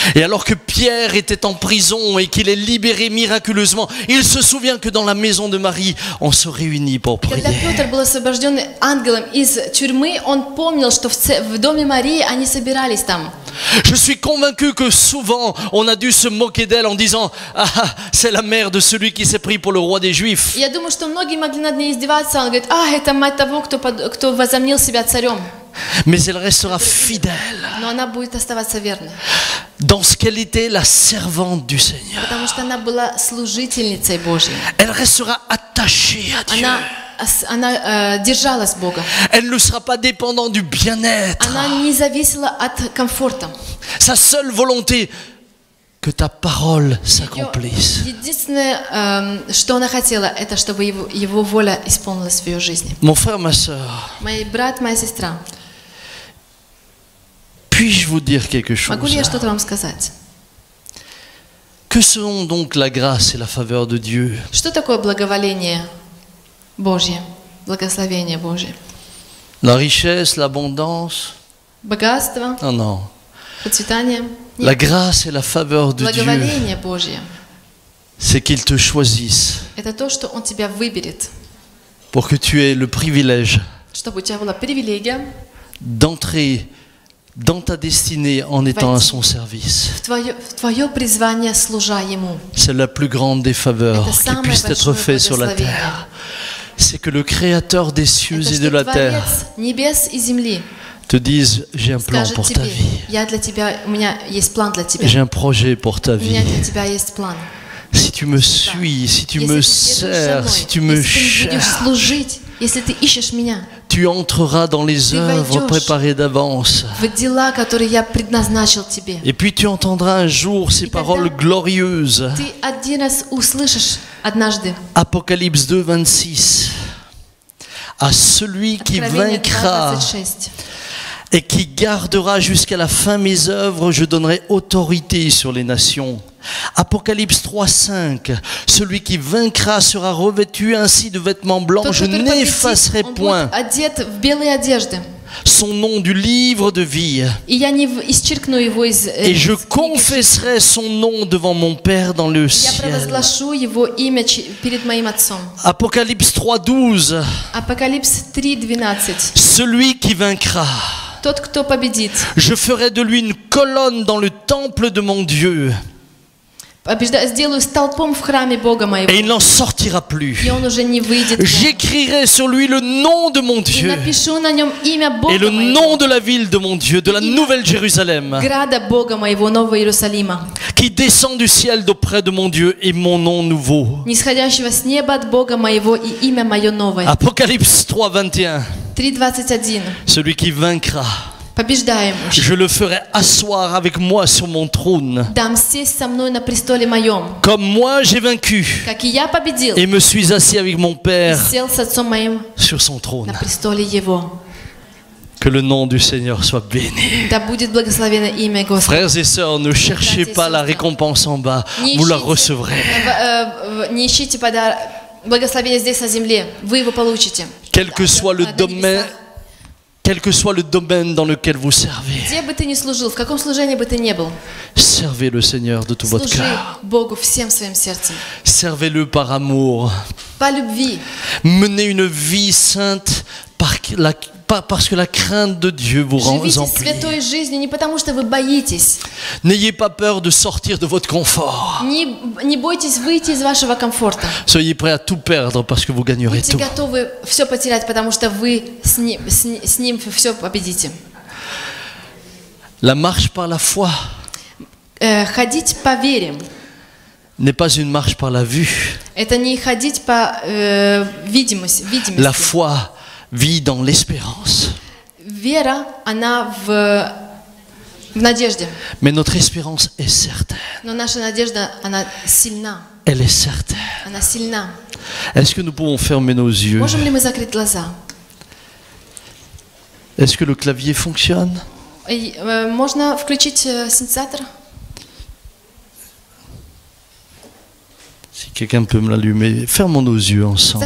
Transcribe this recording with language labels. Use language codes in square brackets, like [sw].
[fr] Et alors que Pierre était en prison et qu'il est libéré miraculeusement, il se souvient que dans la maison de Marie, on se réunit pour prier. [ru] Когда Петр был освобожден ангелом из тюрьмы, он помнил, что в доме Марии они собирались там. [fr] Je suis convaincu que souvent on a dû se moquer d'elle en disant « Ah, c'est la mère de celui qui s'est pris pour le roi des Juifs ». [ru] Я думаю, что многие могли над ней издеваться. Он говорит: это мать того, кто возомнил себя царем. [fr] Mais elle restera fidèle [ru] Но она будет оставаться верной, [fr] dans ce qu'elle était, la servante du Seigneur. [ru] потому что она была служительницей Божьей. [fr] Elle restera attachée à Dieu. [ru] Она держалась Бога. [fr] Elle ne sera pas dépendante du bien-être. [ru] Она не зависела от комфорта. [fr] Sa seule volonté, que ta parole s'accomplisse. [ru] Единственное, что она хотела, это чтобы его воля исполнилась в ее жизни. [fr] Mon frère, ma sœur, [ru] Мой брат, моя сестра, [fr] puis-je vous dire quelque chose? [ru] могу ли я что-то вам сказать? [fr] Que sont donc la grâce et la faveur de Dieu? [ru] Что такое благоволение Божье, благословение Божье? [fr] La richesse, l'abondance? [ru] Богатство, [fr] Non, non. [ru] процветание? [fr] La grâce et la faveur de Dieu, [ru] Благоволение Божье [fr] c'est qu'il te choisisse [ru] – это то, что Он тебя выберет, [fr] pour que tu aies le privilège [ru] чтобы у тебя была привилегия [fr] d'entrer dans ta destinée en étant à son service. [ru] в твое призвание, служа Ему. [fr] C'est la plus grande des faveurs [ru] Это [fr] qui [ru] самое [fr] puisse être [ru] большое [fr] faite sur la [ru] благословение. [fr] terre. C'est que le Créateur des cieux [ru] Это [fr] et de [ru] что [fr] la terre [ru] Творец небес и земли [fr] te dise, j'ai un plan [ru] скажет [fr] pour ta [ru] тебе: [fr] vie, [ru] я для тебя, у меня есть план для тебя, [fr] j'ai un projet pour ta [ru] у меня [fr] vie. [ru] для тебя есть план. [fr] Si tu me suis, si tu [ru] Если [fr] me [ru] ты идешь за [fr] sers, [ru] мной, [fr] si tu me [ru] если ты будешь [fr] cherches, [ru] служить, если ты ищешь меня, [fr] tu entreras dans les [ru] Ты [fr] œuvres [ru] войдешь. [fr] préparées d'avance. [ru] в дела, которые я предназначил тебе. [fr] Et puis tu entendras un jour ces [ru] И тогда [fr] paroles glorieuses. [ru] Ты один раз услышишь однажды [fr] Apocalypse 2, 26. À celui qui [ru] Откровение [fr] vaincra [ru] 2:26. [fr] et qui gardera jusqu'à la fin mes œuvres, je donnerai autorité sur les nations. Apocalypse 3, 5. Celui qui vaincra sera revêtu ainsi de vêtements blancs, [ru] Тот, [fr] je [ru] который победит, [fr] n'effacerai [ru] он [fr] point [ru] будет одет в белые одежды. [fr] son nom du livre de vie. [ru] И я не исчеркну его из [fr] Et je [ru] из книги. [fr] confesserai son nom devant mon Père dans le [ru] Я [fr] ciel. [ru] провозглашу его имя перед моим отцом. [fr] Apocalypse 3, 12. [ru] Апокалипс 3:12. [fr] Celui qui vaincra, [ru] Тот, кто победит, [fr] je ferai de lui une colonne dans le temple de mon Dieu, [ru] сделаю столпом в храме Бога моего, [fr] et il n'en sortira plus. [ru] и он уже не выйдет. вон. [fr] J'écrirai sur lui le nom de mon [ru] И [fr] Dieu [ru] напишу на нем имя [fr] et [ru] Бога [fr] le [ru] моего, [fr] nom de la ville de mon Dieu, de la nouvelle Jérusalem, [ru] града Бога моего, Нового Иерусалима, [fr] qui descend du ciel d'auprès de mon Dieu, et mon nom nouveau. [ru] нисходящего с неба от Бога моего, и имя мое новое. [fr] Apocalypse 3, 21. [ru] 3:21. [fr] Celui qui vaincra, [ru] Побеждаемый. [fr] je le ferai asseoir avec moi sur mon trône, [ru] Дам сесть со мной на престоле моем, [fr] comme moi j'ai vaincu [ru] как и я победил, [fr] et me suis assis avec mon Père [ru] сел с отцом моим [fr] sur son trône. [ru] на престоле его. [fr] Que le nom du Seigneur soit béni. [ru] Да будет благословено имя Господа. [fr] Frères et sœurs, ne cherchez pas la récompense en bas, vous la recevrez. [ru] Не ищите благословение здесь на земле, вы его получите. [fr] Quel que soit le [ru] На [fr] domaine, [ru] небесах. [fr] quel que soit le domaine dans lequel vous servez, [ru] Где бы ты ни служил, в каком служении бы ты ни был, [fr] servez le Seigneur de tout votre [ru] служи [fr] cœur. [ru] Богу всем своим сердцем, [fr] Servez-le par amour. [ru] по любви. [fr] Menez une vie sainte pas parce que la crainte de Dieu vous [ru] Живите [fr] remplit. [ru] святой жизнью не потому, что вы боитесь. [fr] N'ayez pas peur de sortir de votre confort. [ru] Не бойтесь выйти из вашего комфорта. [fr] Soyez prêts à tout perdre parce que vous gagnerez [ru] Будьте [fr] tout. [ru] готовы все потерять, потому что вы с ним все победите. [fr] La marche par la foi [ru] Ходить по вере. [fr] n'est pas une marche par la vue. [ru] Это не ходить по видимости. [fr] La foi vit dans l'espérance. [ru] Вера, она в надежде. [fr] Mais notre espérance est certaine. [ru] Но наша надежда, она сильна. [fr] Elle est certaine. [ru] Она сильна. [fr] Est-ce que nous pouvons fermer nos yeux? [ru] Можем ли мы закрыть глаза? [fr] Est-ce que le clavier fonctionne? [ru] Можно включить синтезатор? [fr] Si quelqu'un peut me l'allumer, fermons nos yeux ensemble.